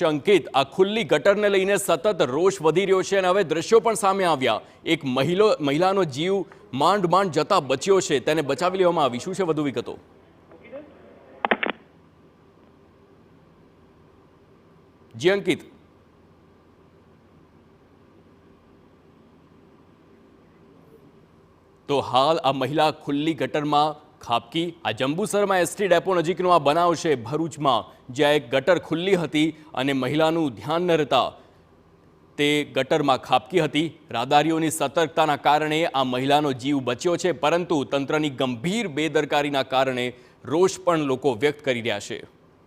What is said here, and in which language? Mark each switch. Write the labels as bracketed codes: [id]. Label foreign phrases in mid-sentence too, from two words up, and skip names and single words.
[gu] અંકિત, આ ખુલ્લી ગટરને લઈને સતત રોષ વધી રહ્યો છે અને હવે દ્રશ્યો પણ સામે આવ્યા। એક મહિલાનો જીવ માંડ જતા બચ્યો છે, તેને બચાવી લેવામાં આવી। શું છે વધુ વિગતો? જી અંકિત। તો હાલ આ મહિલા ખુલી ગટર મેં ખાબકી। આ જંબૂસર મેં એસટી ડેપો નજીકનો આ બનાવ છે ભરૂચ મેં, જ્યાં એક ગટર ખુલી હતી અને મહિલાનું ધ્યાન ન રહતા તે ગટર મેં ખાબકી હતી। રાહદારીઓની સતર્કતાના કારણે આ મહિલાનો જીવ બચ્યો છે, પરંતુ તંત્રની ગંભીર બેદરકારીના કારણે રોષ પણ લોકો વ્યક્ત કરી રહ્યા છે।